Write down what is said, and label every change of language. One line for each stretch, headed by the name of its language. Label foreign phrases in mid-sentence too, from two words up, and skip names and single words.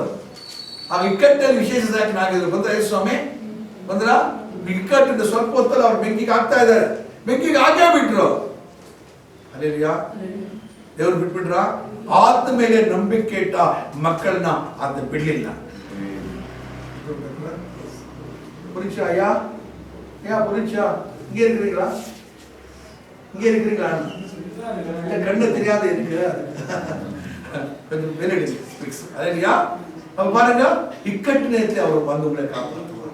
Kannada: ಆ ಇಕ್ಕಟ್ಟಲ್ಲಿ ವಿಶೇಷ ಸಹಾಯಕನಾಗಿದ್ರು. ಬಂದ್ರ ಯೇಸು ಸ್ವಾಮಿ ಬಂದ್ರ? ಇಕ್ಕಟ್ಟಿಂದ ಸ್ವಲ್ಪ ಹೊತ್ತಲ್ಲಿ ಅವ್ರು ಬೆಂಕಿಗೆ ಹಾಕ್ತಾ ಇದ್ದಾರೆ. ಬೆಂಕಿಗೆ ಹಾಕೇ ಬಿಟ್ರು. ಅಲ್ಲೇಲಿಯಾ. ದೇವ್ರು ಬಿಟ್ಬಿಟ್ರ? ಆದ ಮೇಲೆ ನಂಬಿಕೆ ಇಟ್ಟ ಮಕ್ಕಳನ್ನ ಅದನ್ನ ಬಿಡ್ಲಿಲ್ಲ.
Tamil: புரிச்சா ஐயா? ஐயா புரிச்சா? இங்கே இருக்கிறீங்களா? இங்கே இருக்கிறீங்களா? கண்ணு தெரியாத இருக்கு, கொஞ்சம் வெளியிடு. அதையா அப்ப பாருங்க, இக்கட்டு நேரத்தில் அவர் வந்து உங்களை காப்பாற்றுவார்.